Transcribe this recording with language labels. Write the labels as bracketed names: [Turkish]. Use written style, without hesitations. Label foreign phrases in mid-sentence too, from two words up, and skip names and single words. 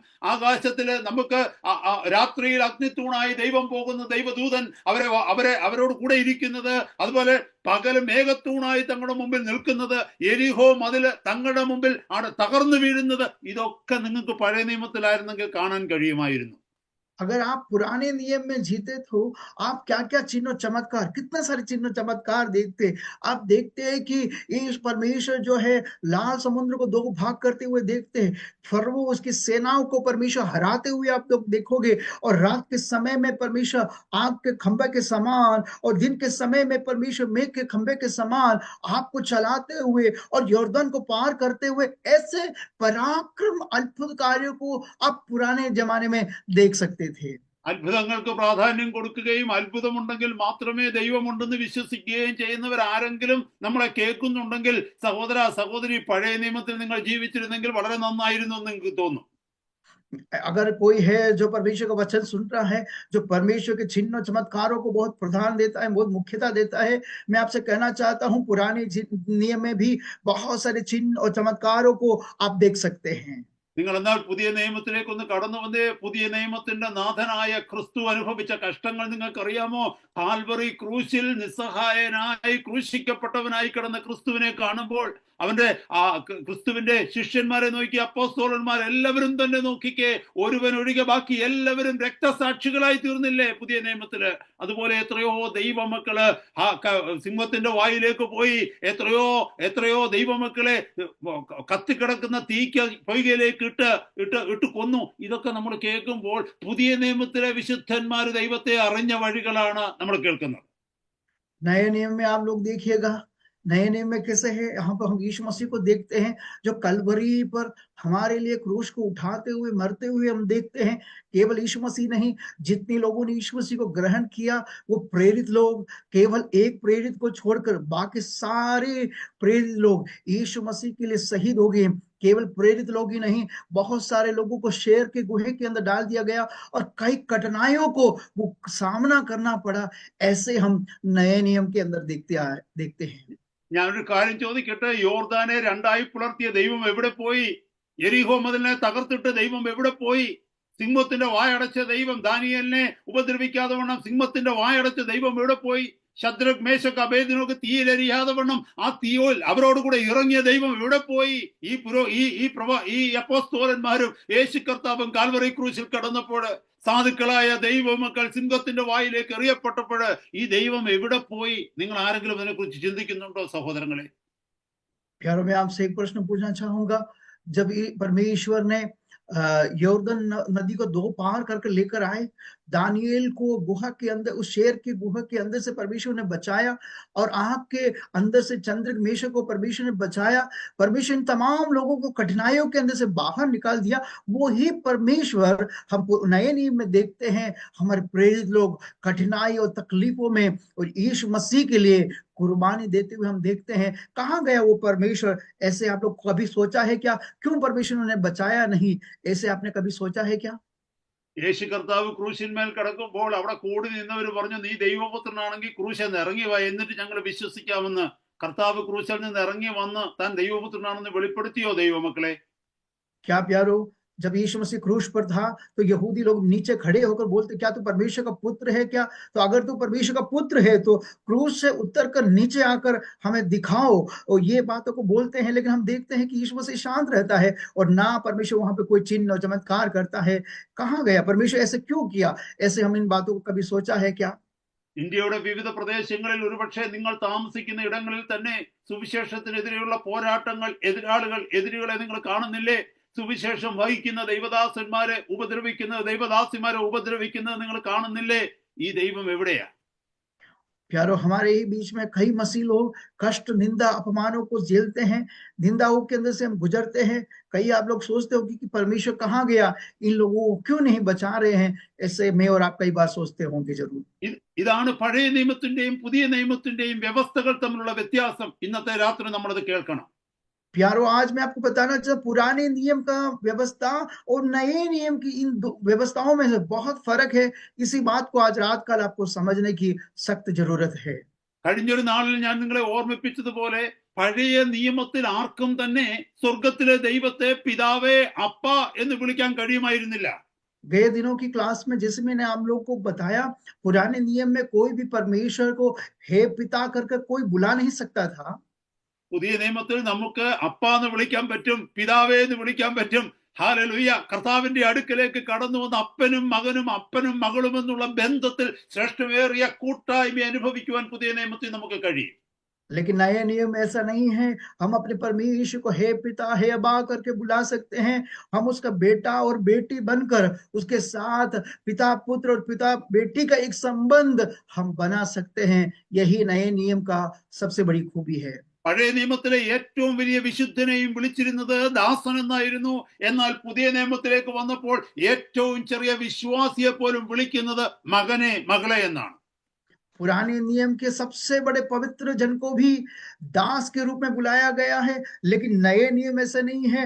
[Malayalam] ആകാശത്തില് നമുക്ക് രാത്രിയിൽ അഗ്നിത്തൂണായി ദൈവം പോകുന്ന ദൈവദൂതൻ അവരോട് കൂടെ ഇരിക്കുന്നത്, അതുപോലെ പകല് മേഘത്തൂണായി തങ്ങളുടെ മുമ്പിൽ നിൽക്കുന്നത്, എരിഹോ മതില് തങ്ങളുടെ മുമ്പിൽ അവിടെ തകർന്നു വീഴുന്നത്, ഇതൊക്കെ നിങ്ങൾക്ക് പഴയ നിയമത്തിലായിരുന്നെങ്കിൽ കാണാൻ കഴിയുമായിരുന്നു. [Hindi] अगर आप पुराने नियम में जीते तो आप क्या क्या चिन्ह चमत्कार, कितने सारे चिन्ह चमत्कार देखते। आप देखते हैं कि इस परमेश्वर जो है लाल समुद्र को दो भाग करते हुए देखते हैं, फरवो उसकी सेनाओं को परमेश्वर हराते हुए आप लोग देखोगे, और रात के समय में परमेश्वर आग के खंभे के समान और दिन के समय में परमेश्वर मेघ के खंभे के समान आपको चलाते हुए और यॉर्दन को पार करते हुए, ऐसे पराक्रम अद्भुत कार्यों को आप पुराने जमाने में देख सकते थे। [Malayalam] അത്ഭുതങ്ങൾക്ക് പ്രാധാന്യം കൊടുക്കുകയും അത്ഭുതമുണ്ടെങ്കിൽ മാത്രമേ ദൈവമുണ്ടെന്ന് വിശ്വസിക്കുകയും ചെയ്യുന്നവർ ആരെങ്കിലും നമ്മളെ കേൾക്കുന്നുണ്ടെങ്കിൽ, സഹോദര സഹോദരി, പഴയ നിയമത്തിൽ നിങ്ങൾ ജീവിച്ചിരുന്നെങ്കിൽ വളരെ നന്നായിരുന്നു എന്ന് നിങ്ങൾക്ക് തോന്നും. [Hindi] अगर कोई है जो परमेश्वर का वचन सुन रहा है, जो परमेश्वर के चिन्ह चमत्कारों को बहुत प्रधान देता है, बहुत मुख्यता देता है, मैं आपसे कहना चाहता हूं, पुराने नियम में भी बहुत सारे चिन्ह और चमत्कारों को आप देख सकते हैं। [Malayalam] നിങ്ങൾ എന്നാൽ പുതിയ നിയമത്തിലേക്ക് ഒന്ന് കടന്നു വന്നേ. പുതിയ നിയമത്തിന്റെ നാഥനായ ക്രിസ്തു അനുഭവിച്ച കഷ്ടങ്ങൾ നിങ്ങൾക്ക് അറിയാമോ? കാൽവറി ക്രൂശിൽ നിസ്സഹായനായി ക്രൂശിക്കപ്പെട്ടവനായി കിടന്ന ക്രിസ്തുവിനെ കാണുമ്പോൾ അവന്റെ ക്രിസ്തുവിന്റെ ശിഷ്യന്മാരെ നോക്കി, അപ്പോസ്തലന്മാർ എല്ലാവരും തന്നെ നോക്കിക്കേ, ഒരുവൻ ഒഴികെ ബാക്കി എല്ലാവരും രക്തസാക്ഷികളായി തീർന്നില്ലേ പുതിയ നിയമത്തില്? അതുപോലെ എത്രയോ ദൈവമക്കള് സിംഹത്തിന്റെ വായിലേക്ക് പോയി, എത്രയോ ദൈവമക്കളെ കത്തിക്കിടക്കുന്ന പൊയ്കയിലേക്ക് ഇട്ട് കൊന്നു. ഇതൊക്കെ നമ്മൾ കേൾക്കുമ്പോൾ പുതിയ നിയമത്തിലെ വിശുദ്ധന്മാര് ദൈവത്തെ അറിഞ്ഞ വഴികളാണ് നമ്മൾ കേൾക്കുന്നത്. [Hindi] नए नियम में आप लोग देखिएगा, नए नियम में कैसे है, यहाँ पर हम यीशु मसीह को देखते हैं जो कलवरी पर हमारे लिए क्रूस को उठाते हुए मरते हुए हम देखते हैं। केवल यीशु मसीह नहीं, जितने लोगों ने यीशु मसीह को ग्रहण किया वो प्रेरित लोग, केवल एक प्रेरित को छोड़कर बाकी सारे प्रेरित लोग यीशु मसीह के लिए शहीद हो गए। केवल प्रेरित लोग ही नहीं, बहुत सारे लोगों को शेर के गुहे के अंदर डाल दिया गया और कई कठिनाइयों को वो सामना करना पड़ा। ऐसे हम नए नियम के अंदर देखते हैं। [Malayalam] ഞാനൊരു കാര്യം ചോദിക്കട്ടെ, യോർദാനെ രണ്ടായി പിളർത്തിയ ദൈവം എവിടെ പോയി? യെരിഹോ മതിലിനെ തകർത്തിട്ട് ദൈവം എവിടെ പോയി? സിംഹത്തിന്റെ വായടച്ച ദൈവം ദാനിയേലിനെ ഉപദ്രവിക്കാതെ വണ്ണം സിംഹത്തിന്റെ വായടച്ച ദൈവം എവിടെ പോയി? ശദ്രക് മേശക് അബേദ്നെഗോക്ക് തീയിലെരിയാതെ വണ്ണം ആ തീയോൽ അവരോട് കൂടെ ഇറങ്ങിയ ദൈവം എവിടെ പോയി? ഈ അപ്പോസ്തലന്മാരും യേശു കർത്താവും കാൽവറി ക്രൂശിൽ കടന്നപ്പോൾ സാധുക്കളായ ദൈവമക്കൾ സിംഹത്തിന്റെ വായിലേക്ക് എറിയപ്പെട്ടപ്പോൾ ഈ ദൈവം എവിടെ പോയി? നിങ്ങൾ ആരെങ്കിലും അതിനെക്കുറിച്ച് ചിന്തിക്കുന്നുണ്ടോ സഹോദരങ്ങളെ? [Hindi] प्यारों में आपसे एक प्रश्न पूछना चाहूंगा। जब परमेश्वर ने यॉर्दन नदी को दो पार करके लेकर आए, दानिएल को गुहा के अंदर, उस शेर के गुहा के अंदर से परमेश्वर ने बचाया और आग के अंदर से चंद्रिक मेषक को परमेश्वर ने बचाया। परमेश्वर इन तमाम लोगों को कठिनाइयों के अंदर से बाहर निकाल दिया। वो ही परमेश्वर हम नए नियम में देखते हैं। हमारे प्रेरित लोग कठिनाई और तकलीफों में और यीशु मसीह के लिए कुर्बानी देते हुए हम देखते हैं। कहाँ गया वो परमेश्वर? ऐसे आप लोग कभी सोचा है क्या, क्यों परमेश्वर ने बचाया नहीं? ऐसे आपने कभी सोचा है क्या? [Malayalam] യേശു കർത്താവ് ക്രൂശിന്മേൽ കിടക്കുമ്പോൾ അവിടെ കൂടി നിന്നവർ പറഞ്ഞു, നീ ദൈവപുത്രനാണെങ്കിൽ ക്രൂശിൽ നിന്ന് ഇറങ്ങി വാ, എന്നിട്ട് ഞങ്ങൾ വിശ്വസിക്കാമെന്ന്. കർത്താവ് ക്രൂശിൽ നിന്ന് ഇറങ്ങി വന്ന് താൻ ദൈവപുത്രനാണെന്ന് വെളിപ്പെടുത്തിയോ ദൈവമക്കളെ? [Hindi] क्या प्यारो, जब यीशु मसीह क्रूस पर था तो यहूदी लोग नीचे खड़े होकर बोलते, क्या तू परमेश्वर का पुत्र है क्या? तो अगर तू परमेश्वर का पुत्र है तो क्रूस से उतर कर नीचे आकर हमें दिखाओ। और ये बातों को बोलते हैं, लेकिन हम देखते हैं कि यीशु मसीह शांत रहता है और ना परमेश्वर वहां पे कोई चिन्ह और चमत्कार करता है। कहाँ गया परमेश्वर? ऐसे क्यों किया? ऐसे हम इन बातों को कभी सोचा है क्या? [Malayalam] ഇന്ത്യയുടെ വിവിധ പ്രദേശങ്ങളിൽ ഒരുപക്ഷെ നിങ്ങൾ താമസിക്കുന്ന ഇടങ്ങളിൽ തന്നെ സുവിശേഷത്തിനെതിരെയുള്ള പോരാട്ടങ്ങൾ, എതിരികളെ നിങ്ങൾ കാണുന്നില്ലേ? സുവിശേഷം വഹിക്കുന്ന ദൈവദാസന്മാരെ ഉപദ്രവിക്കുന്നത്, ദൈവദാസിമാരെ ഉപദ്രവിക്കുന്നത് നിങ്ങൾ കാണുന്നില്ലേ? ഈ ദൈവം എവിടെയാ? [Hindi] प्यारो, हमारे ही बीच में कई मसीह लोग कष्ट, निंदा, अपमानों को झेलते हैं। निंदाओं के अंदर से हम गुजरते हैं। कई आप लोग सोचते हो कि परमेश्वर कहाँ गया, इन लोगों को क्यों नहीं बचा रहे हैं? ऐसे मैं और आप कई बार सोचते होंगे जरूर। [Malayalam] ഇതാണ് പഴയ നിയമത്തിന്റെയും പുതിയ നിയമത്തിന്റെയും വ്യവസ്ഥകൾ തമ്മിലുള്ള വ്യത്യാസം. ഇന്നത്തെ രാത്രി നമ്മളത് കേൾക്കണം. [Hindi] प्यारो, आज मैं आपको बताना चाहता, पुराने नियम का व्यवस्था और नए नियम की इन व्यवस्थाओं में से बहुत फर्क है। इसी बात को आज रात काल आपको समझने की सख्त जरूरत है। [Malayalam] കഴിഞ്ഞൊരു നാളിൽ ഞാൻ നിങ്ങളെ ഓർമ്മിപ്പിച്ചതുപോലെ പഴയ നിയമത്തിൽ ആർക്കും തന്നെ സ്വർഗത്തിലെ ദൈവത്തെ പിതാവേ, അപ്പ എന്ന് വിളിക്കാൻ കഴിയുമായിരുന്നില്ല. [Hindi] गए दिनों की क्लास में जैसे मैंने आप लोगों को बताया, पुराने नियम में कोई भी परमेश्वर को हे पिता करके कोई बुला नहीं सकता था। [Malayalam] പുതിയ നിയമത്തിൽ നമുക്ക് അപ്പ എന്ന് വിളിക്കാൻ പറ്റും, പിതാവേ എന്ന് വിളിക്കാൻ പറ്റും. ഹല്ലേലൂയ! കർത്താവിന്റെ അടുക്കലേക്ക് കടന്നു വന്ന അപ്പനും മകളും എന്നുള്ള ബന്ധത്തിൽ ശ്രേഷ്ഠമേറിയ കൂട്ടായ്മ അനുഭവിക്കുവാൻ പുതിയ നിയമത്തിൽ നമുക്ക് കഴിയും. [Hindi] लेकिन नए नियम ऐसा नहीं है। हम अपने परमेश्वर को हे पिता, हे अब्बा करके बुला सकते हैं। हम उसका बेटा और बेटी बनकर उसके साथ पिता पुत्र और पिता बेटी का एक संबंध हम बना सकते हैं। यही नए नियम का सबसे बड़ी खूबी है। [Malayalam] പഴയ നിയമത്തിലെ ഏറ്റവും വലിയ വിശുദ്ധനെയും വിളിച്ചിരുന്നത് ദാസൻ എന്നായിരുന്നു. എന്നാൽ പുതിയ നിയമത്തിലേക്ക് വന്നപ്പോൾ ഏറ്റവും ചെറിയ വിശ്വാസിയെ പോലും വിളിക്കുന്നത് മകനെ, മകളെ എന്നാണ്. [Hindi] पुराने नियम के सबसे बड़े पवित्र जन को भी दास के रूप में बुलाया गया है, लेकिन नए नियम ऐसा नहीं है।